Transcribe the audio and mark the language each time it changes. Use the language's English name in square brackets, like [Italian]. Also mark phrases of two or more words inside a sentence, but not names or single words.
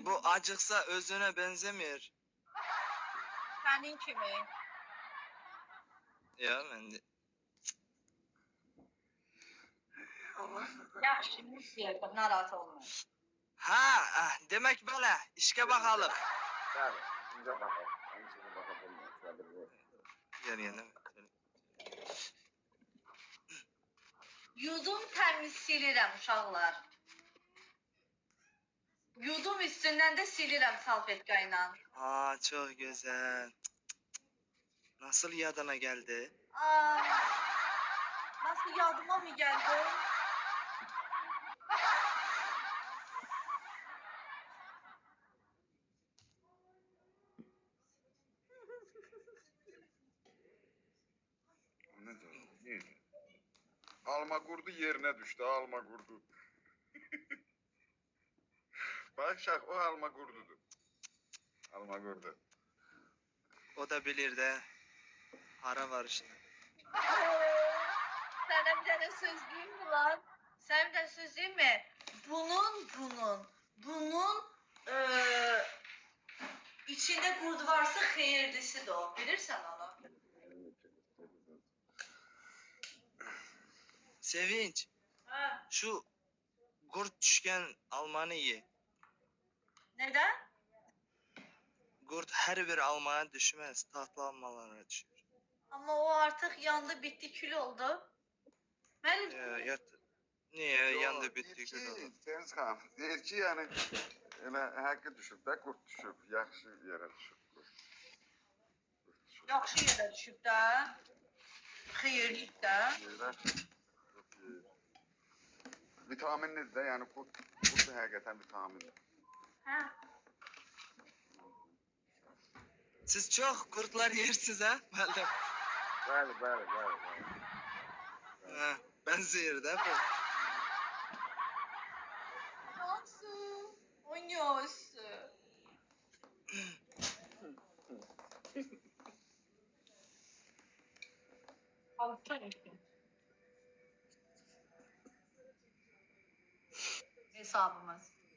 [Turkish] Bu acıksa özüne benzemiyor. [Azerbaijani] Senin kimi? [Turkish] Ya ben de. [Azerbaijani] Yaxşı, müsiyədə, narahat olma. [Turkish] Ha, demek böyle. İşe bakalım. [Azerbaijani] Bəli, incə baxaq. Hamısına baxa bilmir. [Turkish] Gel yana. [Azerbaijani] Yudum təmiz silirəm uşaqlar. Yudum üstündən də silirəm salfetka ilə. [Turkish] Aa, çok güzel. Nasıl yadına geldi? Aa, nasıl yadıma mı geldi? O nedir? Neydi? [Azerbaijani] Alma qurdu yerinə düşdü, alma qurdu. Bax şax, o alma qurdudur. Alma qurdu. [Turkish] O da bilir de. Ara var işte. Sana bir tane söz diyeyim mi lan? Sana bir tane söz diyeyim mi? Bunun içinde kurdu varsa hayırlısı da o. [Azerbaijani] Bilirsen onu. Sevinç. Ha. [Turkish] Şu kurt düşken almanı ye. Neden? Kurt her bir almaya düşmez. Tatlı almalara düşür. Ama o artık yandı bitti kül oldu. Ben Niye yandı bitti ki, gül oldu. [Azerbaijani] Deniz xanım, deyir ki, yəni elə haqqı düşüb də, qurt düşüb, yaxşı yerə düşüb. Qurt düşüb. yaxşı yerə düşüb də. Xeyirlik də. Yerə vitaminlidir də, yəni qurt həqiqətən vitaminlidir. Hə. [Turkish] Siz çok kurtlar yersiniz ha? [Azerbaijani] Bəli. [Turkish] Ha, benziyor da bu. Nasıl? Oynuyorsun. Hesabımız.